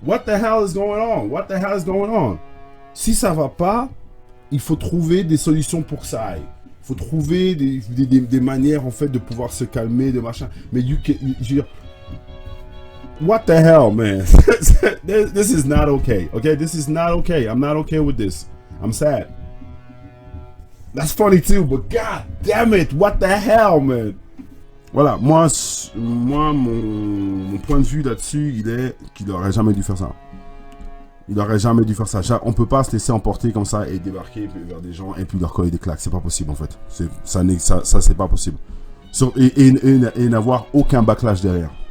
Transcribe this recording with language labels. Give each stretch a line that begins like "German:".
English: What the hell is going on?
French: Si ça va pas, il faut trouver des solutions pour que ça aille. Il faut trouver des manières en fait de pouvoir se calmer, de machin. Mais je veux dire,
English: what the hell, man? This is not okay. Okay, this is not okay. I'm not okay with this. I'm sad. That's funny too, but god damn it, what the hell, man?
French: Voilà, moi mon point de vue là-dessus, il est qu'il aurait jamais dû faire ça. Il aurait jamais dû faire ça. On peut pas se laisser emporter comme ça et débarquer vers des gens et puis leur coller des claques. C'est pas possible en fait. Ça c'est pas possible. Et n'avoir aucun backlash derrière.